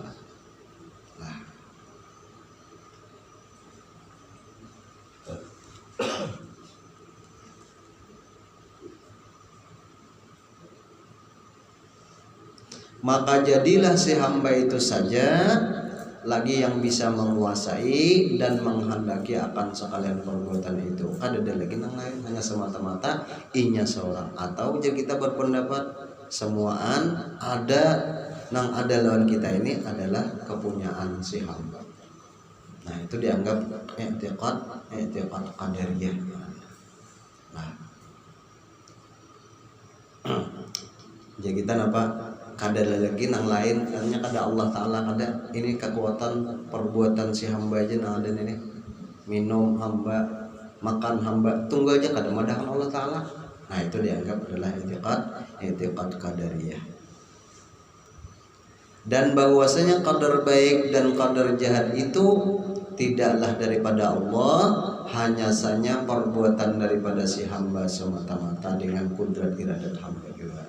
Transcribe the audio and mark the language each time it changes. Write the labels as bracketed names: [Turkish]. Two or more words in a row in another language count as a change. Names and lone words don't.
[Banjar] Maka jadilah si hamba itu saja lagi yang bisa menguasai dan menghendaki akan sekalian perbuatan itu. Ada lagi yang lain, hanya semata-mata inya seorang. Atau jika kita berpendapat semuaan ada lawan kita ini adalah kepunyaan si hamba. Nah itu dianggap [Arabic] اعتقاد قدرية. [Banjar] Nah jadi kita kada lagi nang lain, hanya kada Allah Ta'ala, kada ini kekuatan perbuatan si hamba aja ada ini, minum hamba, makan hamba, tunggu aja kada madahan Allah Ta'ala. Nah itu dianggap adalah [Arabic] اعتقاد قدرية. [Banjar] Dan bahwasanya qadar baik dan qadar jahat itu tidaklah daripada Allah, hanya saja perbuatan daripada si hamba semata-mata dengan kudrat iradat hamba juga.